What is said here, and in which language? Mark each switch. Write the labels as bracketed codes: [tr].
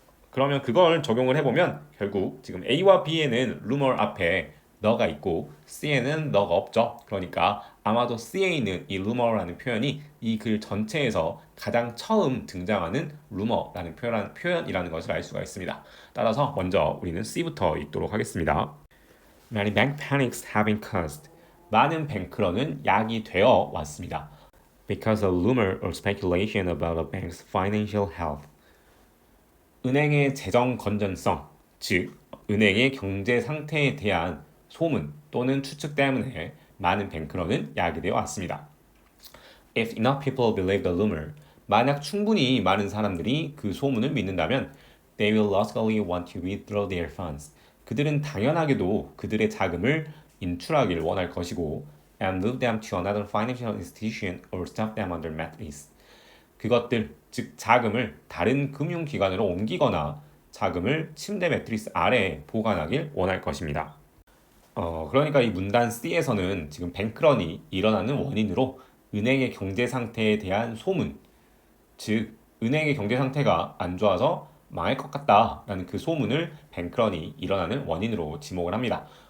[ko] 그러면 그걸 적용을 해보면 결국 지금 A와 B에는 루머 앞에 너가 있고 C에는 너가 없죠. 그러니까 아마도 C에 있는 이 루머라는 표현이 이 글 전체에서 가장 처음 등장하는 루머라는 표현이라는 것을 알 수가 있습니다. 따라서 먼저 우리는 C부터 읽도록 하겠습니다. [en] Many bank panics have been caused. [ko] 많은 뱅크런은 약이 되어 왔습니다. [en] Because of rumor or speculation about a bank's financial health. [ko] 은행의 재정 건전성, 즉 은행의 경제 상태에 대한 소문 또는 추측 때문에 많은 뱅크런은 야기되어 왔습니다. [en] If enough people believe the rumor, [ko] 만약 충분히 많은 사람들이 그 소문을 믿는다면 [en] they will logically want to withdraw their funds. [ko] 그들은 당연하게도 그들의 자금을 인출하기를 원할 것이고 [en] and move them to another financial institution or stuff them under mattress. [ko] 그것들, 즉 자금을 다른 금융기관으로 옮기거나 자금을 침대 매트리스 아래에 보관하길 원할 것입니다. 그러니까 이 문단 C에서는 지금 뱅크런이 일어나는 원인으로 은행의 경제 상태에 대한 소문, 즉 은행의 경제 상태가 안 좋아서 망할 것 같다라는 그 소문을 뱅크런이 일어나는 원인으로 지목을 합니다.